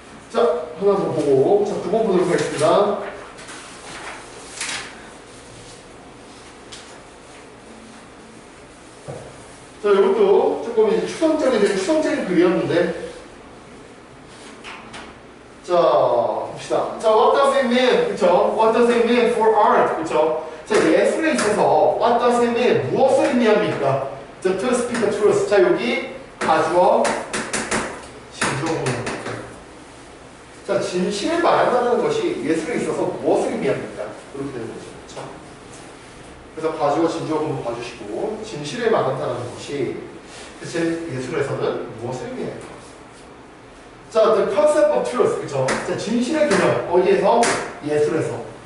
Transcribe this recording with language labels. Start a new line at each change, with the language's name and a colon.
Korean: 자, 하나 더 보고, 자, 9번 보도록 하겠습니다. 자, 이것도 조금 이제 추상적인 글이었는데, 자, 봅시다.
English: 자, what does it mean?
Korean: 그쵸?
English: What does it mean for art?
Korean: 그쵸? 자, 예술에 있어서
English: what does it mean?
Korean: 무엇을 의미합니까? 자,
English: to speak the truth.
Korean: 자, 여기 가주어 진주어입니다. 자, 진실을 말한다는 것이 예술에 있어서 무엇을 의미합니까? 그렇게 되는 거죠. 그렇죠? 그래서 가주어 진주어분도 봐주시고, 진실을 말한다는 것이 대체 예술에서는 무엇을 의미할까? 자,
English: the concept of truth,
Korean: 그죠? 자, 진실의 개념, 어디에서? 예술에서.